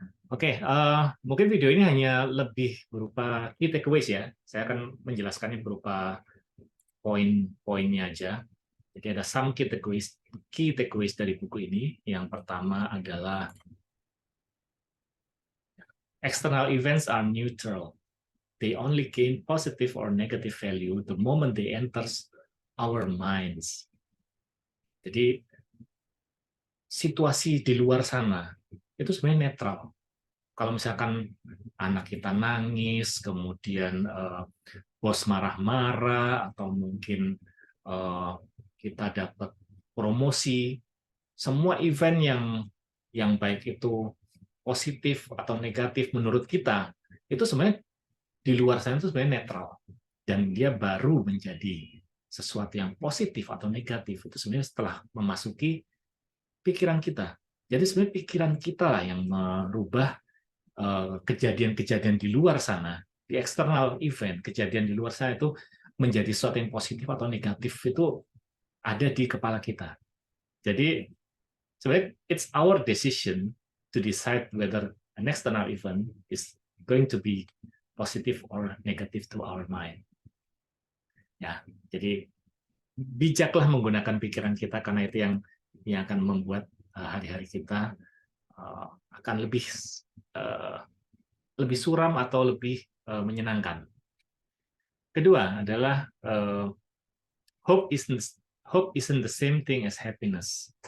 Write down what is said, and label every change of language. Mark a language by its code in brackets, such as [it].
[id] Oke, mungkin video ini hanya lebih berupa key takeaways ya. Saya akan menjelaskannya berupa poin-poinnya aja. Jadi ada [en] some key takeaways [id] dari buku ini. Yang pertama adalah [en] external events are neutral. They only gain positive or negative value the moment they enters our minds. [id] Jadi situasi di luar sana itu sebenarnya netral. Kalau misalkan anak kita nangis, kemudian bos marah-marah, atau mungkin kita dapat promosi, semua event yang baik itu positif atau negatif menurut kita, itu sebenarnya di luar sana itu sebenarnya netral, dan dia baru menjadi sesuatu yang positif atau negatif itu sebenarnya setelah memasuki pikiran kita. Jadi sebenarnya pikiran kita lah yang merubah kejadian-kejadian di luar sana, di external event, kejadian di luar sana itu menjadi sesuatu yang positif atau negatif itu ada di kepala kita. Jadi sebenarnya [en] it's our decision to decide whether an external event is going to be positive or negative to our mind. [id] Ya, jadi bijaklah menggunakan pikiran kita, karena itu yang akan membuat hari-hari kita akan uh, lebih suram atau lebih menyenangkan. Kedua adalah [en] hope isn't the same thing as happiness.